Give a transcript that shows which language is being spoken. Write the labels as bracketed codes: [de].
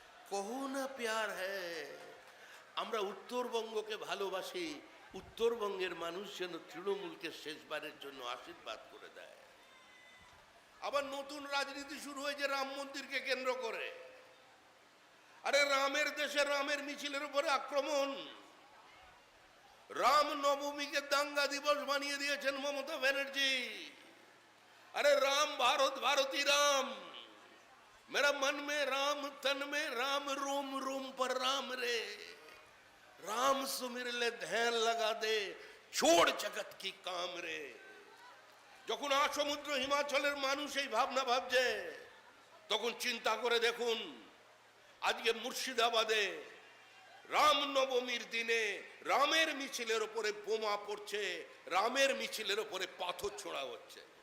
[hi] কহো না প্যার হ্যায়। [bn] আমরা উত্তরবঙ্গকে ভালোবাসি, উত্তরবঙ্গের মানুষ যেন তৃণমূলকে শেষবারের জন্য আশীর্বাদ করে দেয়। আবার নতুন রাজনীতি শুরু হয়েছে রাম মন্দিরকে কেন্দ্র করে। আরে রামের দেশে রামের মিছিলের উপরে আক্রমণ। রাম নবমীকে দাঙ্গা দিবস বানিয়ে দিয়েছেন মমতা ব্যানার্জি। [hi] अरे राम भारत भारती राम, मेरा मन में राम तन में राम, रोम रोम पर राम रे। राम सुमिर ले ध्यान लगा दे, छोड़ जगत की काम रे। [bn] যখন আসমুদ্র হিমাচলের মানুষ এই ভাবনা ভাবছে, তখন চিন্তা করে দেখুন আজকে মুর্শিদাবাদে রাম নবমীর দিনে রামের মিছিলের উপরে বোমা পড়ছে, রামের মিছিলের উপরে পাথর ছোড়া হচ্ছে।